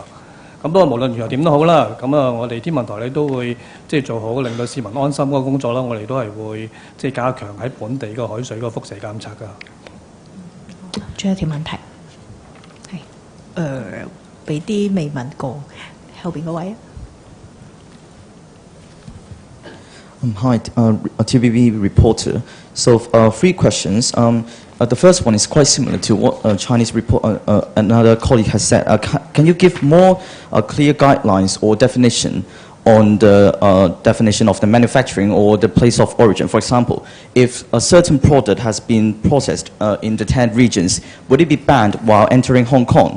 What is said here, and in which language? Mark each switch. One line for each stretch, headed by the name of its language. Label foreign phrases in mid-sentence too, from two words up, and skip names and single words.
Cantonese: 咁不過無論如何點都好啦，咁我哋天文台咧都會即係做好令到市民安心嗰個工作啦，我哋都係會即係加強喺本地個海水個輻射監測㗎。仲有條問題係俾啲未問過後邊嗰位。
English: Hi, TVB reporter. So 3 questions. The first one is quite similar to what Chinese report, another colleague has said. Can you give more clear guidelines or definition on the definition of the manufacturing or the place of origin? For example, if a certain product has been processed in the 10 regions, would it be banned while entering Hong Kong?